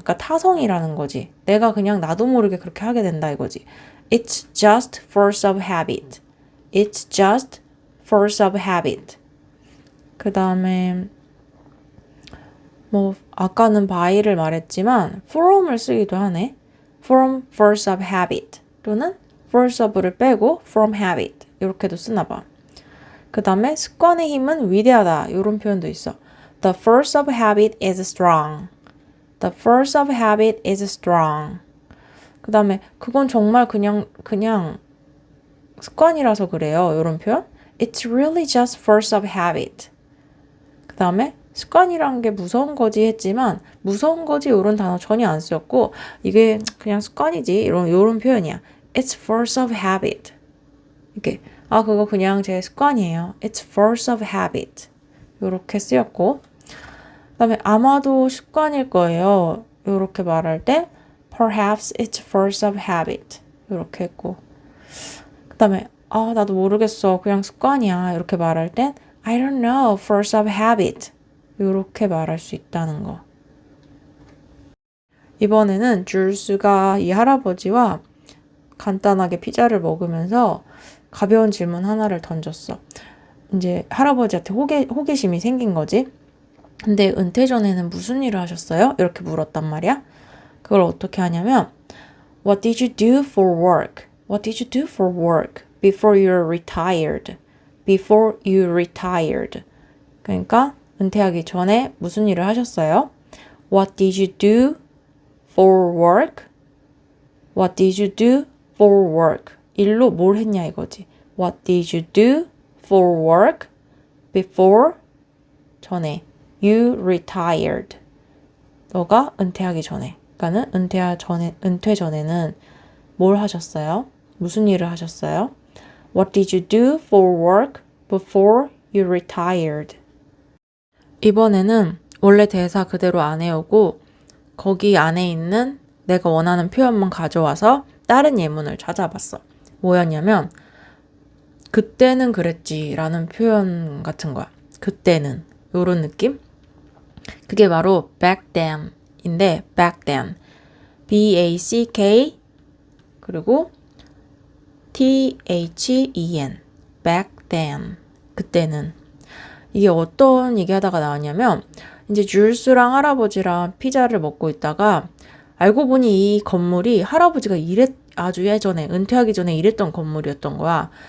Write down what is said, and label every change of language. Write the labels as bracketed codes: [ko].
[ko] 그러니까 타성이라는 거지. 내가 그냥 나도 모르게 그렇게 하게 된다 이거지. [en] It's just force of habit. It's just force of habit. [ko] 그 다음에 뭐 아까는 by를 말했지만 from을 쓰기도 하네. [en] from force of habit [ko] 또는 force of를 빼고 from habit 이렇게도 쓰나 봐. 그 다음에 습관의 힘은 위대하다 이런 표현도 있어. [en] The force of habit is strong. The force of habit is strong. [ko] 그 다음에 그건 정말 그냥 습관이라서 그래요. 이런 표현. [en] It's really just force of habit. [ko] 그 다음에 습관이란 게 무서운 거지 했지만 무서운 거지 이런 단어 전혀 안 쓰였고 이게 그냥 습관이지 이런 표현이야. [en] It's force of habit. [ko] 이렇게 그거 그냥 제 습관이에요. [en] It's force of habit. [ko] 이렇게 쓰였고 그 다음에 아마도 습관일 거예요. 이렇게 말할 때 [en] Perhaps it's force of habit. [ko] 이렇게 했고 그 다음에 나도 모르겠어. 그냥 습관이야. 이렇게 말할 땐 [en] I don't know. Force of habit. [ko] 이렇게 말할 수 있다는 거. 이번에는 줄스가 이 할아버지와 간단하게 피자를 먹으면서 가벼운 질문 하나를 던졌어. 이제 할아버지한테 호기심이 생긴 거지. 근데 은퇴 전에는 무슨 일을 하셨어요? 이렇게 물었단 말이야. 그걸 어떻게 하냐면 [en] What did you do for work? What did you do for work before you retired? Before you retired. [ko] 그러니까 은퇴하기 전에 무슨 일을 하셨어요? [en] What did you do for work? What did you do for work? [ko] 일로 뭘 했냐 이거지. [en] What did you do for work before [ko] 전에 [en] you retired? [ko] 너가 은퇴하기 전에. 그러니까는 은퇴 전에는 뭘 하셨어요? 무슨 일을 하셨어요? [en] What did you do for work before you retired? [ko] 이번에는 원래 대사 그대로 안 해오고 거기 안에 있는 내가 원하는 표현만 가져와서 다른 예문을 찾아봤어. 뭐였냐면 그때는 그랬지 라는 표현 같은 거야. 그때는 요런 느낌? 그게 바로 back then 인데 back then B-A-C-K 그리고 T-H-E-N back then 그때는 이게 어떤 얘기하다가 나왔냐면 이제 줄스랑 할아버지랑 피자를 먹고 있다가 알고 보니 이 건물이 할아버지가 아주 예전에 은퇴하기 전에 일했던 건물이었던 거야.